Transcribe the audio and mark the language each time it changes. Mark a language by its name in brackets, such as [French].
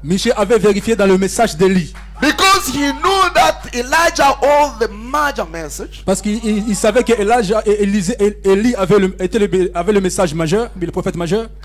[French] Michée avait vérifié dans le message d'Élie. [English] because he knew that Elijah owed the major message. [French] Parce qu'il savait que Elijah et Élie avaient le message majeur, le prophète majeur.